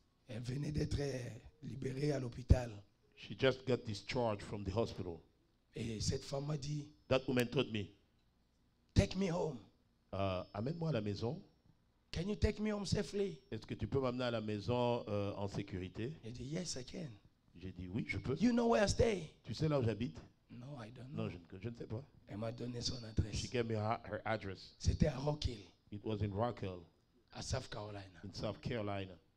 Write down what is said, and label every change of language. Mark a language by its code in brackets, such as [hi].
[fr] Elle venait d'être libérée à l'hôpital. [en] She just got discharged from the hospital. [fr] Et cette femme m'a dit, [en] That woman told me, take me home. [fr] amène-moi à la maison. [en] Can you take me home safely? [fr] Est-ce que tu peux m'amener à la maison en sécurité? J'ai dit, [en] yes, I can. [fr] J'ai dit oui, je peux. [en] You know where I stay? [fr] Tu sais là où j'habite? [en] No, I don't know. [fr] Non, je ne sais pas. Elle m'a donné son [en] She [fr] adresse. [en] gave me her address. [fr] C'était à Rock Hill, [en] It was in Rock Hill, [fr] à South Carolina. [en] in South Carolina,